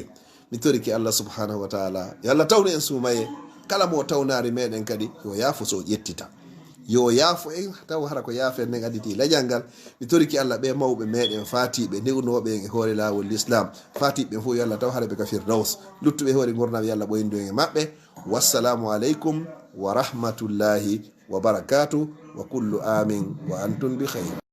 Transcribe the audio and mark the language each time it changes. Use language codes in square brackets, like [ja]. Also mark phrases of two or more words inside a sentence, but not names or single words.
[ff] mi toriki [ar] الله سبحانه وتعالى [ff] yo Allah tawnu en suumaye kala mo tawnari meɗen kadi yo yaafo so ƴettita yo yaafo en taw hara ko yaafe nden additi lajal ngal. mi toriki Allah ɓe mawɓe meɗen fatiɓe newnoɓe en e hoore lawol l'islam fatiɓe fof yo Allah taw haraɓe ka firdaus luttuɓe hoore gurdam yo Allah ɓoyndu en e maɓɓe. [ar] والسلام عليكم ورحمة الله وبركاته وكل عام وأنتم بخير.